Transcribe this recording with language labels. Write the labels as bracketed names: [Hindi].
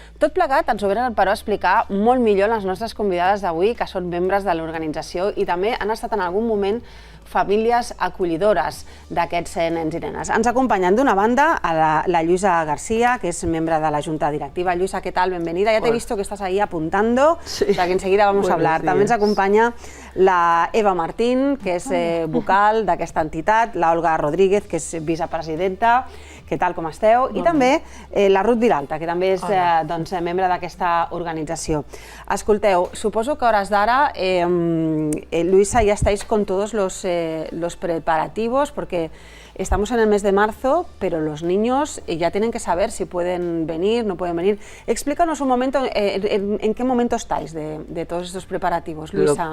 [Catalan] Tot plegat ens ho venen, però, a explicar molt millor les nostres convidades d'avui, que són membres de l'organització i també han estat en algun moment famílies acollidores d'aquests nens i nenes. Ens acompanyen d'una banda la Lluïsa García, que és membre de la Junta Directiva. [Spanish] Lluïsa, ¿qué tal? Bienvenida. Ya te he visto que estás ahí apuntando, o sea que enseguida vamos a hablar. [Catalan] També ens acompanya la Eva Martín, que és vocal d'aquesta entitat, la Olga Rodríguez, que és vicepresidenta. Què tal, com esteu? I també la Ruth Viralta, que també és membre d'aquesta organització. Escolteu, suposo que a hores d'ara, [Spanish] Luisa, ya estáis con todos los preparativos, porque estamos en el mes de marzo, pero los niños ya tienen que saber si pueden venir, no pueden venir. Explícanos un momento, ¿en qué momento estáis de todos estos preparativos, Luisa?